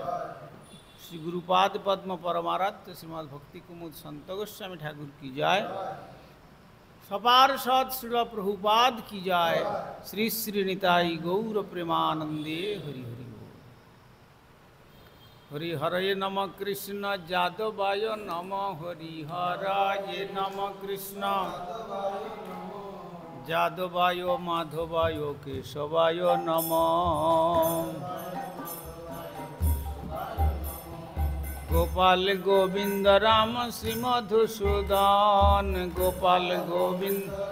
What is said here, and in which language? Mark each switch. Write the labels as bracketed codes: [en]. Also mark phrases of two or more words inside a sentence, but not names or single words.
[bn] শ্রী গুরুপাদ পদ্ম পরমারাধ্য শ্রীমদ ভক্তি কুমুদ সন্ত গোস্বামী ঠাকুর কি জয়। সপার্ষদ শ্রীল প্রভুপাদ কি জয়। শ্রী শ্রী নিতাই গৌর প্রেমানন্দে হরি হরি। [sa] हरिहरये नमः कृष्ण जादवाय नमः हरिहराय नमः कृष्ण जादवाय माधवाय केशवाय नमः गोपाल गोविंद राम श्री मधुसूदन गोपाल गोविंद